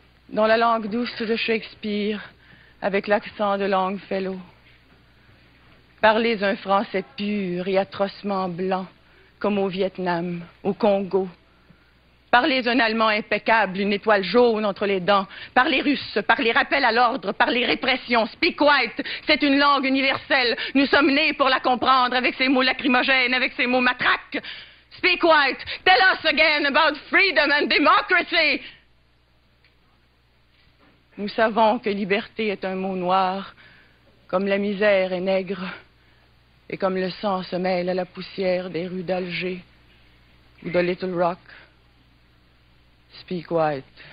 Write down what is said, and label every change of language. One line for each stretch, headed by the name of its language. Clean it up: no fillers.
French: Dans la langue douce de Shakespeare, avec l'accent de Longfellow, parlez un français pur et atrocement blanc, comme au Vietnam, au Congo. Parlez un allemand impeccable, une étoile jaune entre les dents. Parlez russe, parlez rappel à l'ordre, parlez répression.
English: Speak white,
French: c'est une langue universelle. Nous sommes nés pour la comprendre avec ces mots lacrymogènes, avec ces mots matraques.
English: Speak white, tell us again about freedom and democracy.
French: Nous savons que liberté est un mot noir, comme la misère est nègre, et comme le sang se mêle à la poussière des rues d'Alger ou de Little Rock.
English: Speak white.